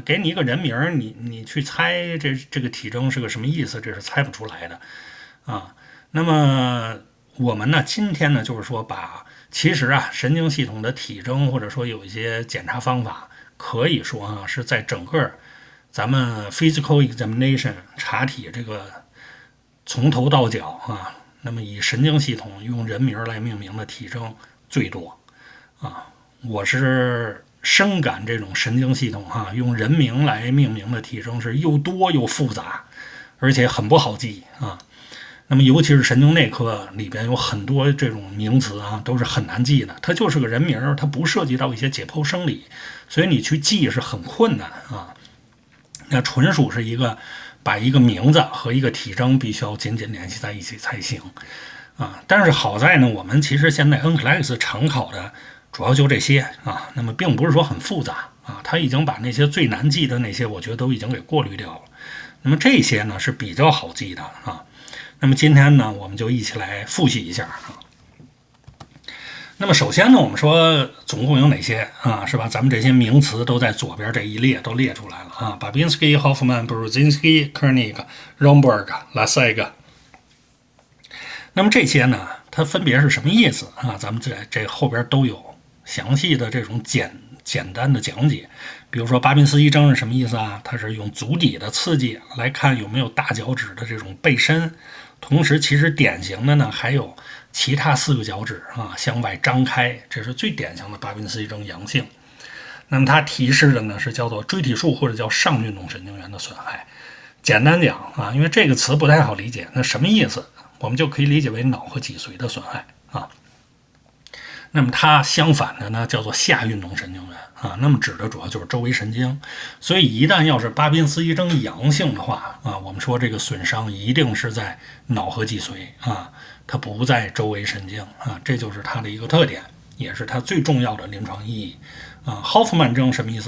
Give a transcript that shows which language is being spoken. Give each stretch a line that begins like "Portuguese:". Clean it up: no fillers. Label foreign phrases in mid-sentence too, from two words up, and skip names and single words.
Chinese: 給你一個人名，你去猜這個體徵是個什麼意思，這是猜不出來的那麼我們呢，今天呢，就是說其實神經系統的體徵，或者說有一些檢查方法，可以說是在整個咱們
English: physical examination
Chinese: 查體這個從頭到腳那麼以神經系統用人名來命名的體徵最多我是深感這種神經系統用人名來命名的體徵是又多又複雜，而且很不好記那麼尤其是神經內科裡邊有很多這種名詞都是很難記的，它就是個人名，它不涉及到一些解剖生理，所以你去記是很困难那純屬是把一個名字和一個體徵必須要緊緊聯繫在一起才行但是好在呢，我們其實現在 NCLEX 常考的主要就這些那麼並不是說很複雜它已經把那些最難記的那些我覺得都已經給過濾掉了，那麼這些呢是比較好記的那麼今天呢，我們就一起來複習一下那麼首先呢，我們說總共有哪些是吧？咱們這些名詞都在左邊這一列都列出來了 Babinski、Hoffman、Brudzinski、Kernig、Romberg、Laseg。那麼這些呢，它分別是什麼意思咱們這後邊都有詳細的這種簡單的講解。比如說巴賓斯基徵是什麼意思它是用足底的刺激來看有沒有大腳趾的這種背伸，同時其實典型的呢還有其他4個腳趾向外張開，這是最典型的巴賓斯基徵陽性。那麼它提示的呢是叫做椎體束或者叫上運動神經元的損害。簡單講因為這個詞不太好理解，那什麼意思？我們就可以理解為腦和脊髓的損害那麼它相反的呢叫做下運動神經元那麼指的主要就是周圍神經。所以一旦要是巴賓斯基徵陽性的話我們說這個損傷一定是在腦和脊髓它不在周圍神经這就是它的一個特點，也是它最重要的臨床意義Hoffman 徵什麼意思？